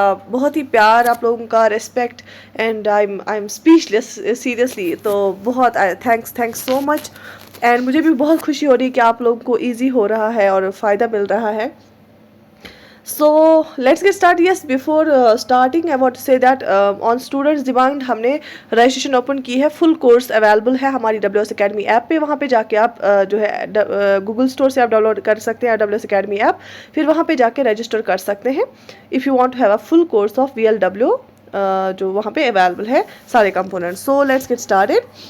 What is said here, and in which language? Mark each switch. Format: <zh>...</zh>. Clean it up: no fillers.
<hi>बहुत ही प्यार आप लोगों का, respect,</hi> <en>And I am speechless seriously.</en> <hi>तो बहुत</hi> <en>Thanks so much.</en> <hi>एंड मुझे भी बहुत खुशी हो रही है कि आप लोगों को ईजी हो रहा है और फ़ायदा मिल रहा है.</hi> <en>So let's get started. Yes, before starting I want to say that on students demand</en> <hi>हमने रजिस्ट्रेशन ओपन की है. फुल कोर्स अवेलेबल है हमारी WS Academy ऐप पे. वहाँ पे जाके आप जो है गूगल स्टोर से आप डाउनलोड कर सकते हैं WS Academy ऐप. फिर वहाँ पे जाके रजिस्टर कर सकते हैं</hi> <en>if you want to have a full course of VLW</en> <hi>जो वहाँ पे अवेलेबल है सारे components.</hi> <en>So let's get started.</en>